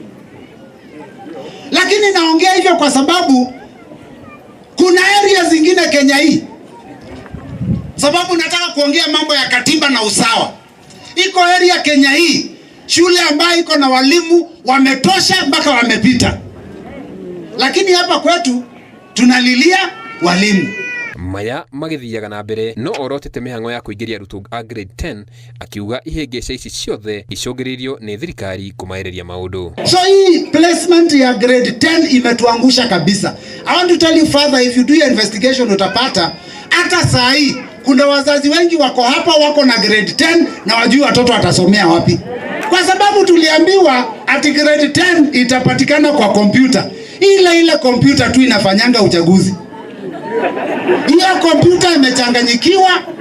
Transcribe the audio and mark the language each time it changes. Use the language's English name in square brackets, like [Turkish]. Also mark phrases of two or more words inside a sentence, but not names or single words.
[Swahili] Lakini naongea hivyo kwa sababu kuna area zingine Kenya hii, sababu nataka kuongea mambo ya katiba na usawa. Iko area Kenya hii shule ambayo iko na walimu wametosha mpaka wamepita, lakini hapa kwetu tunalilia walimu. [Kikuyu] Maya magithiaga na mbere no orotete mihango ya kuingiria arutwo a grade 10 akiuga ihengeca ici ciothe icungiririo ni thirikari kumaireria maundu. [Swahili] So hii placement ya grade 10 imetuangusha kabisa. [English] I want to tell you further, if you do your investigation [Swahili] utapata hata saa hii kuna wazazi wengi wako hapa wako na grade 10 na wajui watoto watasomea wapi, kwa sababu tuliambiwa ati grade 10 itapatikana kwa kompyuta. Ile kompyuta tu inafanyanga uchaguzi. Hiyo kompyuta imechanganyikiwa.